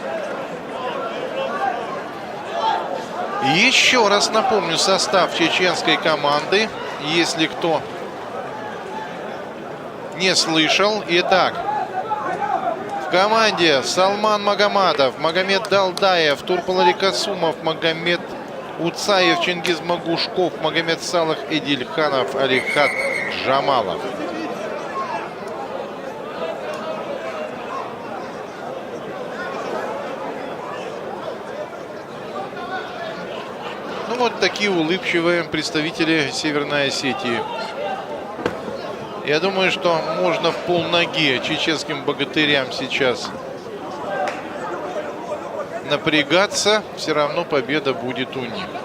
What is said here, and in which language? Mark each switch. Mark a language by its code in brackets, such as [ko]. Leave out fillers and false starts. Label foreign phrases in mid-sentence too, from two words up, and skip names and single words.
[ru] Еще раз напомню состав чеченской команды, если кто не слышал. Итак, в команде Салман Магомадов, Магомед Далдаев, Турпал Касумов, Магомед Уцаев, Чингиз Магушков, Магомед Салах, Эдильханов, Алихат Джамалов. Ну вот такие улыбчивые представители Северной Осетии. Я думаю, что можно в полноги чеченским богатырям сейчас напрягаться, все равно победа будет у них.